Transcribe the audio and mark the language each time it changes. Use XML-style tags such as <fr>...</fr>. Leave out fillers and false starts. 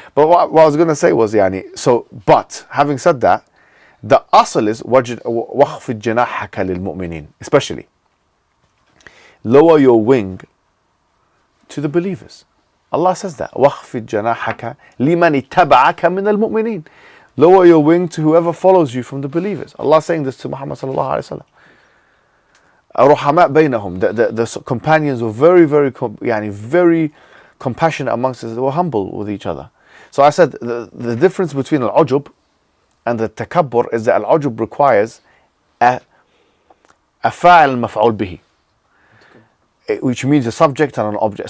<en>But what I was going to say was, but having said that, the asl is</en> <ar>وَخْفِضْ جَنَاحَكَ لِلْمُؤْمِنِينَ,</ar> <en>especially lower your wing to the believers. Allah says that</en> <ar>وَخْفِضْ جَنَاحَكَ لِمَنِ اتَّبَعَكَ مِنَ الْمُؤْمِنِينَ.</ar> <en>Lower your wing to whoever follows you from the believers. Allah saying this to Muhammad sallallahu alaihi wasallam. بينهم, the companions were very, very, very compassionate amongst us. They were humble with each other. So I said the difference between al-ujub and the takabbur is that al-ujub requires a fa'al maf'ul bihi, which means a subject and an object.</en>